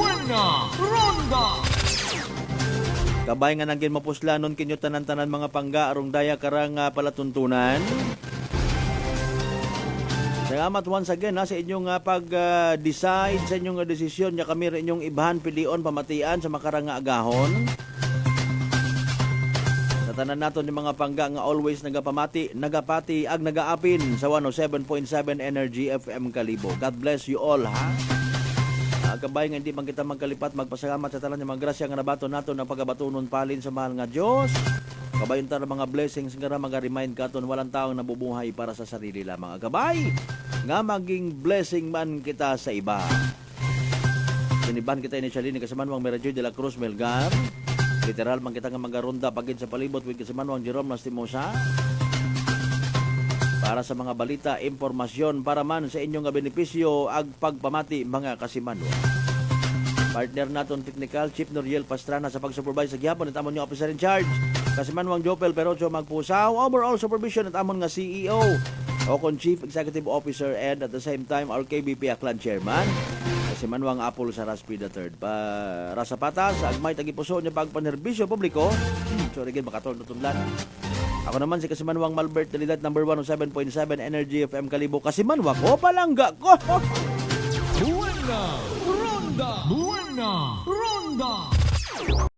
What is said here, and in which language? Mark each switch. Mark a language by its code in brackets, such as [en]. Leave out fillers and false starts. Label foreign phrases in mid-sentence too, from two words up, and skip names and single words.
[akl] kabay nga nanggin mapuslanon kinyo tanan-tanan mga pangga arong daya karang palatuntunan salamat [en] once again [akl] sa inyong pag-decide sa inyong desisyon nya kami rin inyong ibahan pilion pamatian sa makarang nga agahon tanan naton yung mga pangga nga always nagapati ag nagaapin sa 107.7 Energy FM Kalibo. [en] God bless you all ha. [akl] Kabay nga hindi man kita magkalipat magpasalamat sa tanan yung mga grasya nga nabato naton ang pagabatunon palin sa mahal nga Dios. Kabayon ta mga blessings nga maga-remind katon [tl] walang taong nabubuhay para sa sarili lamang. [akl] Kabay nga maging blessing man kita sa iba. Siniban kita initially ni Kasamanwang Meradio de la Cruz Melgar. Literal man kita nga magaronda pagid sa palibot with Kasamanwang Jerome Lastimosa para sa mga balita, impormasyon para man sa inyong benepisyo ag pagpamati mga kasimanwa. Partner naton technical Chief Noriel Pastrana sa pag-supervise sa gihapon at amon yung [en] officer in charge [akl] Kasimanwang Jopel Perocho Magpusaw, [en] overall supervision [akl] at amon nga CEO o kon [en] Chief Executive Officer and at the same time our KBP Aklan Chairman [akl] Kasimanwang Apple Saraspi III para sa patas agmay tagipuso niya pagpanerbisyo publiko sorry gid makatol tutunlan Ako naman si Kasimanwang Malbert, Dalidad number 107.7 Energy FM Kalibo. Kasimanwa ko, palangga ko. Buena Ronda! Buena Ronda!